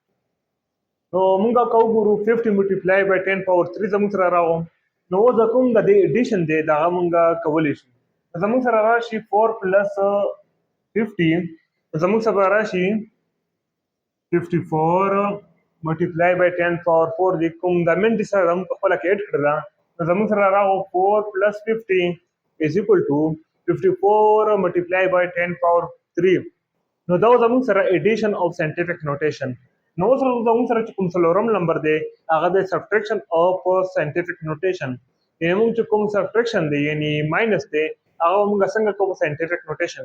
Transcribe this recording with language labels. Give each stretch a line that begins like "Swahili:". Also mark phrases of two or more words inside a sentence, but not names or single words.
Pashto: نو موږ کوو 50
English: multiply by 10 power 3
Pashto: زمون سره راغو نو دا کوم د ایډیشن دی دا موږ کولای شو زمون سره راشي 4 پلس 50 زمون سره راشي 54
English: multiply by 10 power 4
Pashto: دی کوم د منټ سره هم په خپل کې اډ کړل زمون سره راغو 4 پلس 50
English: is equal to
Pashto: 54
English: multiply by 10 power 3
Pashto: نو دا زمون سره
English: addition of scientific notation
Pashto: نو سره زمون سره کوم څلورم نمبر دی هغه د
English: subtraction of scientific notation
Pashto: یعنی موږ چې کوم سبټریکشن دی یعنی ماینس دی هغه موږ څنګه کوو
English: scientific notation